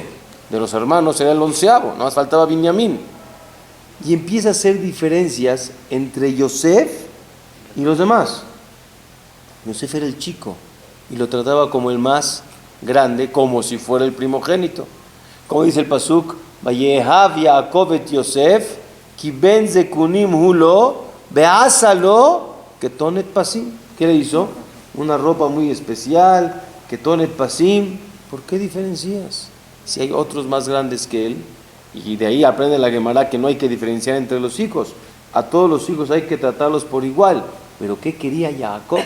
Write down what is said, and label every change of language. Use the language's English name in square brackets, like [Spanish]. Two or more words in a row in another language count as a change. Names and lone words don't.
[Spanish] De los hermanos era el 11º, nada más faltaba Binyamin. Y empieza a hacer diferencias entre Yosef y los demás. Yosef era el chico y lo trataba como el más grande, como si fuera el primogénito. Como dice el pasuk, [Hebrew] ויאהב יעקב את יוסף כי בן זקונים הוא לו ועשה לו כתונת פסים. ¿Qué le hizo? Una ropa muy especial, כתונת פסים. ¿Por qué diferencias? Si hay otros más grandes que él, y de ahí aprende la Gemara que no hay que diferenciar entre los hijos. A todos los hijos hay que tratarlos por igual. ¿Pero qué quería Jacob?